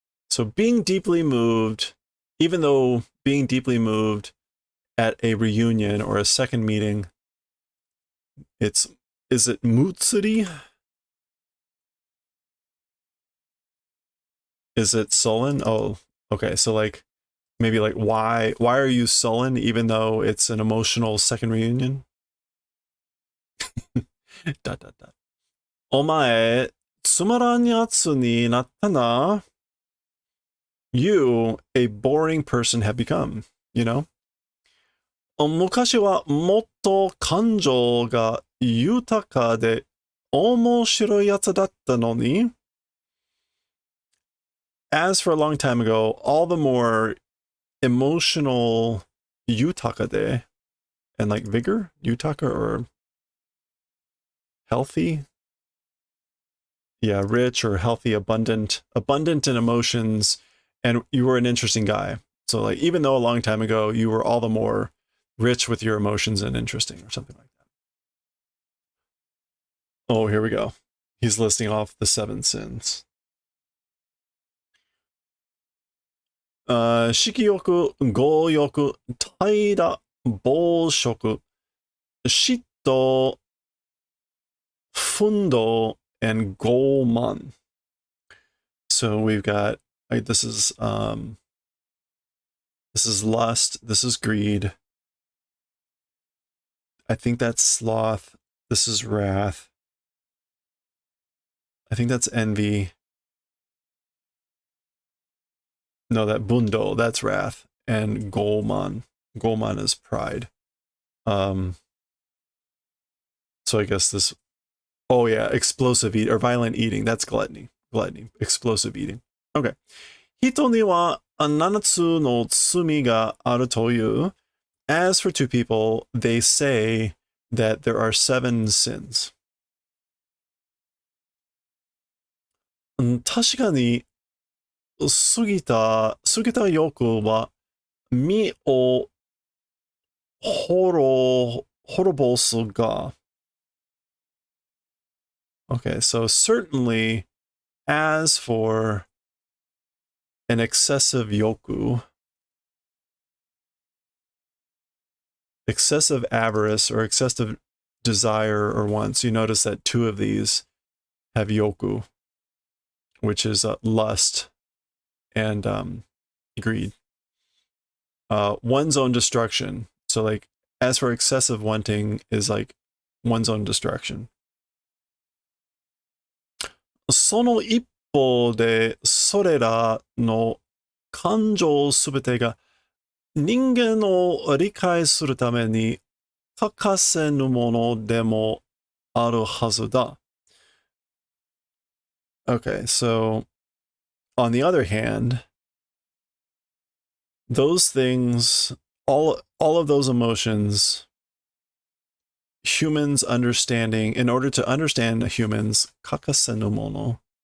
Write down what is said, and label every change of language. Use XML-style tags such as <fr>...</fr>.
<en>So being deeply moved, even though being deeply moved at a reunion or a second meeting, is it mutsuri? Is it sullen? Oh, okay. So like, maybe like, why are you sullen even though it's an emotional second reunion? dot, dot, dot.</en> <ja>お前、つまらんやつになったな.</ja> <en>You, a boring person, have become, you know?</en> <ja>昔はもっと感情が豊かで面白いやつだったのに.</ja> <en>As for a long time ago, all the more emotional yutaka de, and like vigor, yutaka, or healthy. Yeah, rich or healthy, abundant in emotions, and you were an interesting guy. So like, even though a long time ago, you were all the more rich with your emotions and interesting, or something like that. Oh, here we go. He's listing off the 7 sins.</en> <ja>色欲、強欲、怠惰、暴食、嫉妬、憤怒, and 傲慢.</ja> <en>So we've got, like, this is lust, this is greed. I think that's sloth. This is wrath. I think that's envy. No, that bundo, that's wrath. And golman. Golman is pride. So I guess this, oh yeah, explosive eat or violent eating. That's gluttony. Gluttony. Explosive eating. Okay.</en> <ja>人には7つの罪があるという.</ja> <en>As for two people, they say that there are 7 sins.</en> <ja>確かに過ぎた欲は身を滅ぼすが.</ja> <en>Okay, so certainly, as for an excessive yoku, excessive avarice or excessive desire or wants, you notice that 2 of these have yoku, which is lust and greed. One's own destruction. So like, as for excessive wanting is like one's own destruction.</en> <ja>その一方で、それらの感情すべてが人間を理解するために欠かせぬものでもあるはずだ.</ja> <en>Okay, so on the other hand, those things, all of those emotions humans understanding, in order to understand humans, kakasenu mono.</en>